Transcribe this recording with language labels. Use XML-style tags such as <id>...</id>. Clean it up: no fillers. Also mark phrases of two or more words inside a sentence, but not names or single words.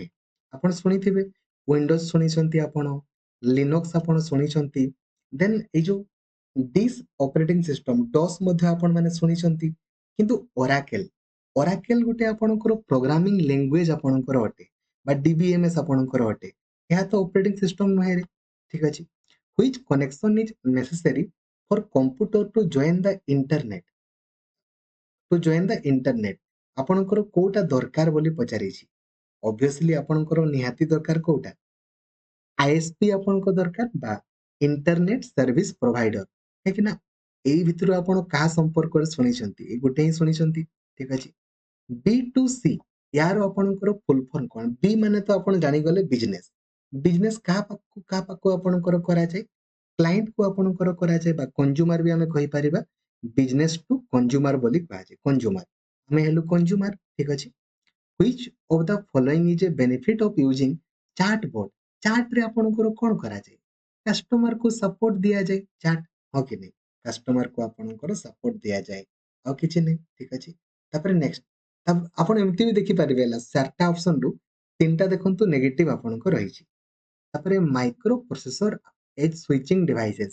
<or>ଆପଣ ଶୁଣିଥିବେ ୱିଣ୍ଡୋଜ ଶୁଣିଛନ୍ତି, ଆପଣ ଲିନକ୍ସ ଆପଣ ଶୁଣିଛନ୍ତି, ଦେନ୍ ଏଇ ଯୋଉ</or> <en>disk operating system DOS</en> <or>ମଧ୍ୟ ଆପଣ ମାନେ ଶୁଣିଛନ୍ତି। କିନ୍ତୁ ଓରାକେଲ, ଓରାକେଲ ଗୋଟେ ଆପଣଙ୍କର</or> <en>programming language</en> <or>ଆପଣଙ୍କର ଅଟେ ବା DBMS ଆପଣଙ୍କର ଅଟେ। ଏହା ତ</or> <en>operating system</en> <or>ନୁହେଁ ରେ। ଠିକ ଅଛି।</or> <en>Which connection is necessary for computer to join the internet? To join the internet</en> <or>ଆପଣଙ୍କର କୋଉଟା ଦରକାର ବୋଲି ପଚାରିଛି। ଅବଭିୟସଲି ଆପଣଙ୍କର ନିହାତି ଦରକାର କୋଉଟା? ଆଇଏସପି ଆପଣଙ୍କ ଦରକାର ବା</or> <en>internet service provider.</en> <or>କାହିଁକି ନା ଏଇ ଭିତରୁ ଆପଣ କାହା ସମ୍ପର୍କରେ ଶୁଣିଛନ୍ତି? ଏଇ ଗୋଟେ ହିଁ ଶୁଣିଛନ୍ତି। ଠିକ ଅଛି।</or> <en>B to C</en> <or>ୟାର ଆପଣଙ୍କର</or> <en>full form</en> <or>କଣ? ବି ମାନେ ତ ଆପଣ ଜାଣିଗଲେ ବିଜନେସ। ବିଜନେସ କାହା ପାଖକୁ ଆପଣଙ୍କର କରାଯାଏ? କ୍ଲାଏଣ୍ଟକୁ ଆପଣଙ୍କର କରାଯାଏ ବା କଞ୍ଜୁମର ବି ଆମେ କହିପାରିବା।</or> <en>business to consumer</en> <or>ବୋଲି କୁହାଯାଏ। କଞ୍ଜୁମର, ଆମେ ହେଲୁ କଞ୍ଜୁମର। ଠିକ ଅଛି।</or> <en>Which of the following is a benefit of using chatbot?</en> <or>ଚାର୍ଟରେ ଆପଣଙ୍କର କଣ କରାଯାଏ? କଷ୍ଟମରକୁ ସପୋର୍ଟ ଦିଆଯାଏ। ଚାର୍ଟ, ହଁ କି ନାହିଁ? କଷ୍ଟମରକୁ ଆପଣଙ୍କର ସପୋର୍ଟ ଦିଆଯାଏ, ଆଉ କିଛି ନାହିଁ। ଠିକ ଅଛି। ତାପରେ ନେକ୍ସଟ ଆପଣ ଏମିତି ବି ଦେଖିପାରିବେ ହେଲା, 4ଟା ଅପସନରୁ 3ଟା ଦେଖନ୍ତୁ ନେଗେଟିଭ ଆପଣଙ୍କ ରହିଛି।</or> <en>ତାପରେ micro processor as switching devices.</en>